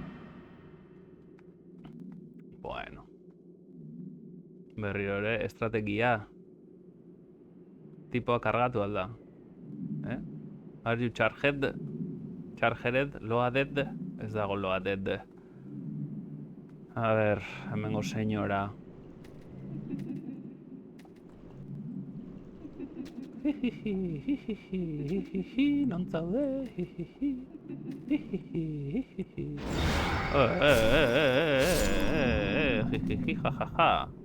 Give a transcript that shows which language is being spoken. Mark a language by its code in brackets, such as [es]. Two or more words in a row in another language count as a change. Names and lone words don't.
[eu] Bueno. Berriro ere, estrategia. Tipoa kargatu alda. [en] Are you charged? Charged? Loaded? [eu] Ez dago loaded. A ber, hemengo senyora. Non zaude. Jajaja.